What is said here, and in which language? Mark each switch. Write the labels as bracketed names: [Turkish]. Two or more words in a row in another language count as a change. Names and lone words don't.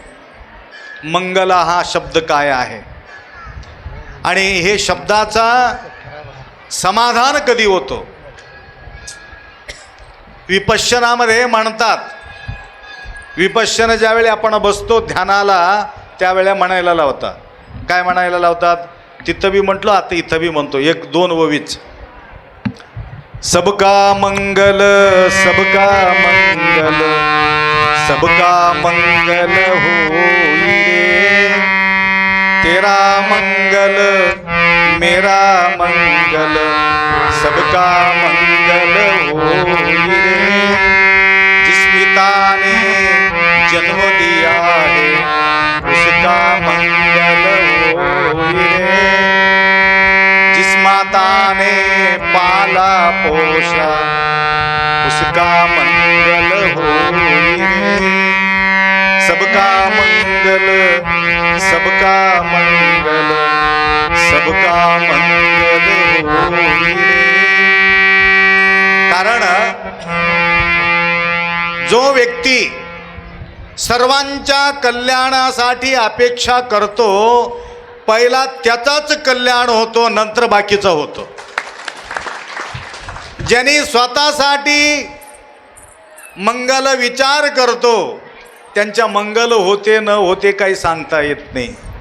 [Marathi] मंगल हा शब्द काय आहे आणि हे शब्दाचा समाधान कधी होतो. विपश्यनामध्ये म्हणतात, विपश्यना ज्यावेळी आपण बसतो ध्यानाला त्यावेळेला म्हणायला लावतात. काय म्हणायला लावतात? तिथं बी म्हटलं आता इथं बी म्हणतो. [Hindi] एक दोन ववीच सबका मंगल सबका मंगल सबका मंगल होई रे तेरा मंगल मेरा मंगल सबका मंगल होई रे. जिस पिता ने जन्म दिया है उसका मंगल होई रे. जिस माता ने पाला पोषा उसका मंगल होई रे. सबका मंगल सबका मंगल सबका मंगल होई रे. [Marathi] कारण जो व्यक्ती सर्वांच्या कल्याणासाठी अपेक्षा करतो पहिला त्याचाच कल्याण होतो नंतर बाकीचं होतं. ज्यांनी स्वतःसाठी मंगल विचार करतो त्यांच्या मंगल होते न होते काही सांगता येत नाही.